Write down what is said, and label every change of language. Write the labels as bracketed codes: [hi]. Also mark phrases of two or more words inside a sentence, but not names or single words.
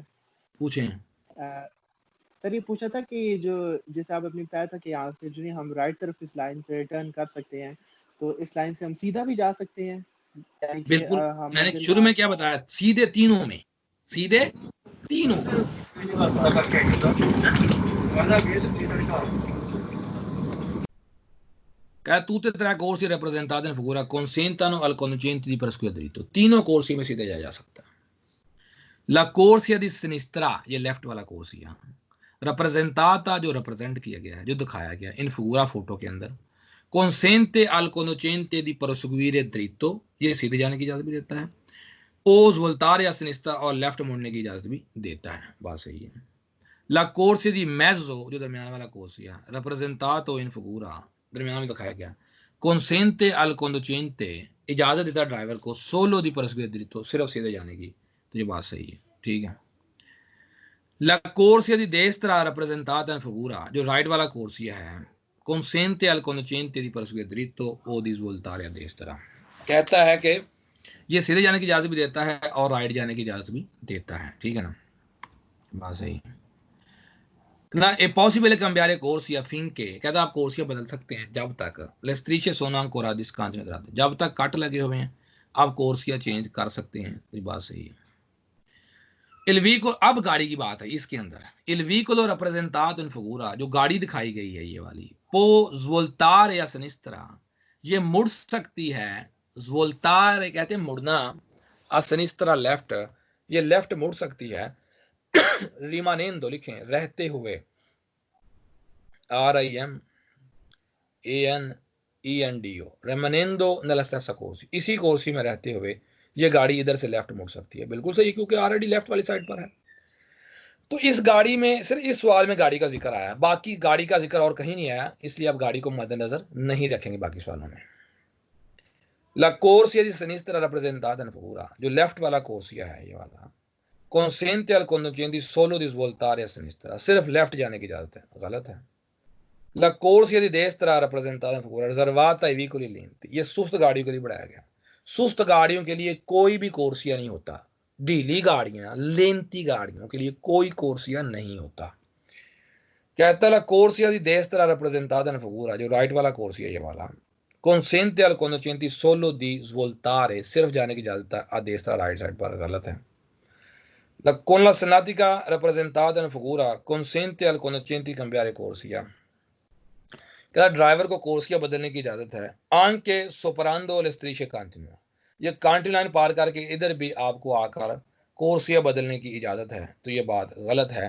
[hi] पूछें। सर ये पूछा था कि जो जैसे आप अपने बताया था कि यहाँ से जो हम राइट तरफ इस लाइन से रिटर्न कर सकते हैं, तो इस लाइन से हम सीधा भी जा सकते हैं? बिल्कुल, मैंने शुरू में क्या बताया, सीधे तीनों में, सीधे तीनों। [it] tutte e tre corsi rappresentati nella figura consentono al conducente di percorrere dritto। [hi] तीनों कोर्सी में सीधे जाया जा सकता है। [it] La corsia di sinistra, [hi] ये लेफ्ट वाला कोर्सिया, rappresentata जो रिप्रेजेंट किया गया है, जो दिखाया गया [it] in figura [hi] फोटो के अंदर, [it] consente al conducente di proseguire dritto, [hi] ये सीधे जाने की इजाजत भी देता है, [it] o svoltare a sinistra [hi] और लेफ्ट मुड़ने की इजाजत भी देता है। बात सही है। [it] La corsia di mezzo, [hi] जो दरमियान वाला कोर्सिया, [it] rappresentato in figura, [hi] दरमियान में दिखाया गया, [it] consente al conducente, [hi] इजाजत देता ड्राइवर को [it] solo di proseguire dritto, [hi] सिर्फ सीधे जाने की। तो ये बात सही है। ठीक है। [it] La corsia di destra rappresentata in figura, [hi] जो राइट वाला कोर्सिया है, [it] consente al conducente di proseguire dritto o di svoltare a destra, [hi] कहता है कि ये सीधे जाने की इजाजत भी देता है और राइट जाने की इजाजत भी देता है। ठीक है ना? बात सही। [it] non è possibile cambiare corsi affinché [hi] कहता आप कोर्सिया बदल सकते हैं जब तक [it] le strisce sono ancora discontinuate, [hi] जब तक कट लगे हुए हैं आप कोर्सिया चेंज कर सकते हैं। ये बात सही है। [it] Il vicolo, [hi] अब गाड़ी की बात है इसके अंदर। [it] Il vicolo rappresentato in figura, [hi] जो गाड़ी दिखाई गई है ये वाली, [it] può svoltare a sinistra, [hi] ये मुड़ सकती है। svoltare कहते हैं मुड़ना, [it] a sinistra [hi] लेफ्ट, ये लेफ्ट मुड़ सकती है। rimanendo लिखें रहते हुए, [it] RIMANENDO, rimanendo nella stessa corsi, [hi] इसी कोर्सी में रहते हुए ये गाड़ी इधर से लेफ्ट मुड़ सकती है। बिल्कुल सही, क्योंकि ऑलरेडी लेफ्ट वाली साइड पर है। तो इस गाड़ी में सिर्फ इस सवाल में गाड़ी का जिक्र आया, बाकी गाड़ी का जिक्र और कहीं नहीं आया, इसलिए आप गाड़ी को मद्देनजर नहीं रखेंगे बाकी सवालों में। [it] La corsia di sinistra rappresentata in figura, [hi] जो लेफ्ट वाला कोर्सिया है ये वाला, [it] consente al conducente solo di svoltare a sinistra, [hi] सिर्फ लेफ्ट जाने की इजाजत है, गलत है। [it] La corsia di destra rappresentata in figura riservata ai veicoli lenti, [hi] ये सुस्त गाड़ियों के लिए बढ़ाया गया। सुस्त गाड़ियों के लिए कोई भी कोर्सिया नहीं होता, ढीली गाड़ियां, लेंती गाड़ियों के लिए कोई कोर्सिया नहीं होता। कहता है [it] corsia di destra rappresentata in figura, [hi] जो राइट वाला कोर्सिया ये वाला, [it] consente al conducente solo di svoltare, [hi] सिर्फ जाने की इजाजत है [it] a destra [hi] राइट साइड पर, गलत है। [it] Con la senatica rappresentata in figura consente al conducente cambiare corsia, [hi] कहता ड्राइवर को कोर्सिया बदलने की इजाजत है। [it] anche superando le strisce continue, [hi] ये [en] continue line [hi] पार करके इधर भी आपको आकर कोर्सिया बदलने की इजाजत है, तो ये बात गलत है।